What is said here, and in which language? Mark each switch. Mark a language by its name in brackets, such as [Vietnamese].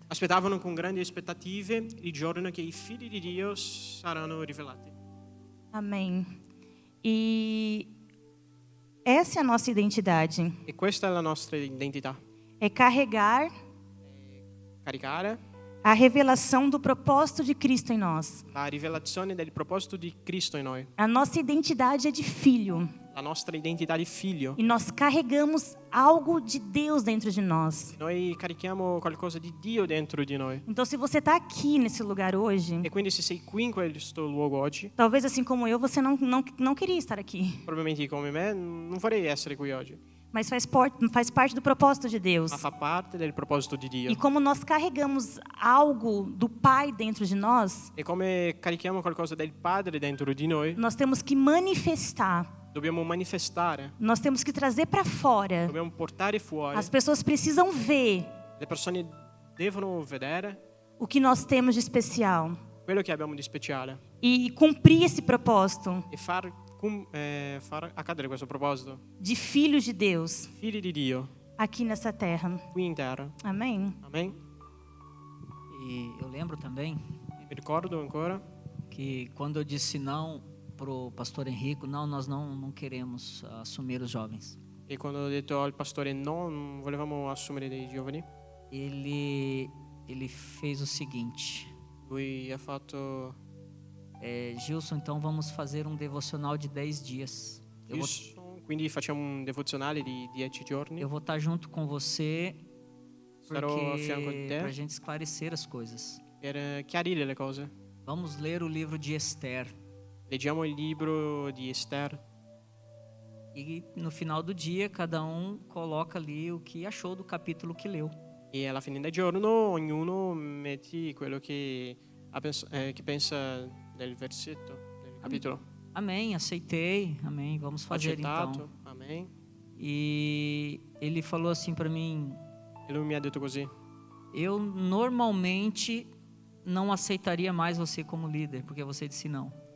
[Italian] aspettavano con grandi aspettative il giorno che i figli di Dio saranno rivelati. [Portuguese] Amém. E essa é a nossa identidade. [Italian] E questa è la nostra identità. [Portuguese] É carregar [Italian] Caricare [Portuguese] a revelação do propósito de Cristo em nós. [Italian] la rivelazione del proposito di Cristo in noi, [Portuguese] A nossa identidade é de filho. [Italian] la nostra identità di figlio. [Portuguese] E nós carregamos algo de Deus dentro de nós. [Italian] Noi carichiamo qualcosa di Dio dentro di noi. [Portuguese] Então, se você está aqui nesse lugar hoje, [Italian] E quindi se sei qui in questo luogo oggi, [Portuguese] talvez assim como eu, você não queria estar aqui. [Italian] probabilmente come me, non vorrei essere qui oggi, [Portuguese] Mas faz parte do propósito de Deus. [Italian] ma fa parte del proposito di Dio. [Portuguese] E como nós carregamos algo do Pai dentro de nós, [Italian] E come carichiamo qualcosa del Padre dentro di noi, [Portuguese] nós temos que manifestar. [Italian] dobbiamo manifestare, [Portuguese] Nós temos que trazer para fora. [Italian] dobbiamo portare fuori. [Portuguese] As pessoas precisam ver [Italian] Le persone devono vedere [Portuguese] o que nós temos de especial [Italian] quello che abbiamo di speciale [Portuguese] e cumprir esse propósito [Italian] e far accadere questo proposito. [Portuguese] de filhos de Deus [Italian] Figli di Dio, [Portuguese] aqui nessa terra. [Italian] qui in terra. [Portuguese] Amém? [Italian] Amen. [Portuguese] E eu lembro também [Italian] Mi ricordo ancora [Portuguese] que quando eu disse não pro pastor Henrico, não, nós não queremos assumir os jovens. [Italian] che quando ho detto al pastore no, non volevamo assumere dei giovani, [Portuguese] Ele fez o seguinte: [Italian] lui ha fatto [Portuguese] Gilson, então vamos fazer um devocional de 10 dias. [Italian] quindi facciamo un devozionale di 10 giorni. [Portuguese] Eu vou estar junto com você [Italian] Sarò a fianco di [Portuguese] para a [Italian] te [Portuguese] gente esclarecer as coisas. [Italian] per chiarire le cose. [Portuguese] Vamos ler o livro de Esther. [Italian] Leggiamo il libro di Esther [Portuguese] E no final do dia, cada um coloca ali o que achou do capítulo que leu. [Italian] e alla fine del giorno ognuno metti quello che pensa del versetto, del capitolo. [Portuguese] Amém, aceitei. Amém, vamos fazer [Italian] Accettato, [Portuguese] então. [Italian] amen. [Portuguese] E ele falou assim para mim: [Italian] E lui mi ha detto così: [Portuguese] eu normalmente não aceitaria mais você como líder, porque você disse não.